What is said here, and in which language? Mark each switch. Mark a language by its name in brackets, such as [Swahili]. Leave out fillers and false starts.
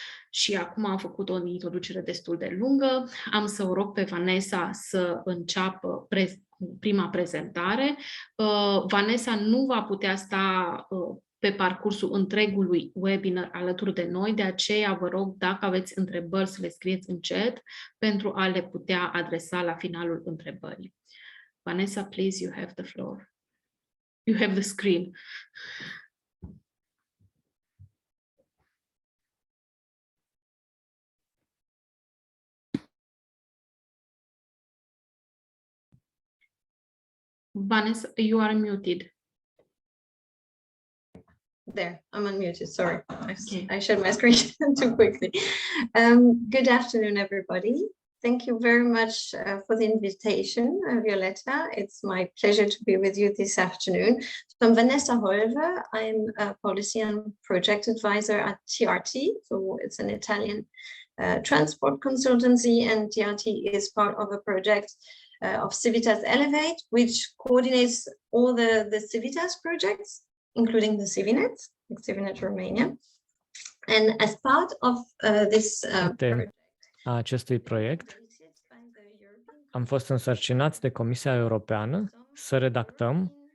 [Romanian] Și acum am făcut o introducere destul de lungă. Am să o rog pe Vanessa să înceapă prima prezentare. Vanessa nu va putea sta pe parcursul întregului webinar alături de noi, de aceea vă rog, dacă aveți întrebări, să le scrieți în chat pentru a le putea adresa la finalul întrebării. [English] Vanessa, please, you have the floor. You have the screen. Vanessa, you are muted. There, I'm unmuted, sorry. I shared my screen too quickly. Good afternoon, everybody. Thank you very much for the invitation, Violetta. It's my pleasure to be with you this afternoon. So I'm Vanessa Holve. I'm a policy and project advisor at TRT. So it's an Italian transport consultancy, and TRT is part of a project of Civitas Elevate, which coordinates all the Civitas projects, including the CIVINET Romania. And as part of this project, [Romanian] acestui proiect, am fost însărcinați de Comisia Europeană să redactăm